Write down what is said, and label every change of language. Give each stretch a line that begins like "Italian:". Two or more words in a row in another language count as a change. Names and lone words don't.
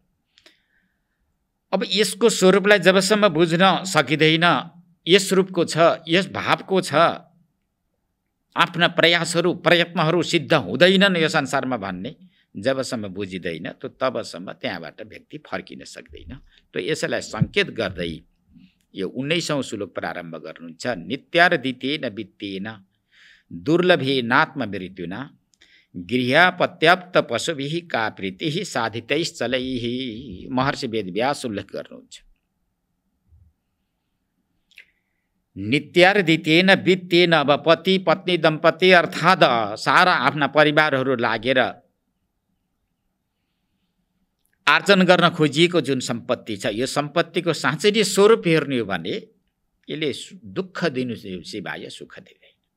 Nepali: अब यसको स्वरूपलाई जबसम्म बुझ्न सकिँदैन, यस रूपको छ, यस भावको छ, आफ्ना प्रयत्नहरू सिद्ध हुँदैनन् यो संसारमा भन्ने जबसम्म बुझिँदैन त तबसम्म त्यहाँबाट व्यक्ति फर्किन सक्दैन। त यसलाई सङ्केत गर्दै यो 19औं श्लोक प्रारम्भ गर्नुहुन्छ।
Sanskrit: नित्यार्दितेन वित्तेन दुर्लभेनात्म मृत्युना गृहपत्याप्त पशुभिः का प्रीतिः साधितैश्चलैः।
Nepali: महर्षि वेदव्यास उल्लेख गर्नुहुन्छ।
Sanskrit: नित्यार्दितेन वित्तेन,
Nepali: अब पति पत्नी दम्पति अर्थात् सारा आफ्ना परिवारहरू लागेर आर्जन गर्न खोजिएको जुन सम्पत्ति छ, यो सम्पत्तिको साँच्चै नै स्वरूप हेर्ने हो भने यसले दुःख दिनु सिवाय सुख दिँदैन।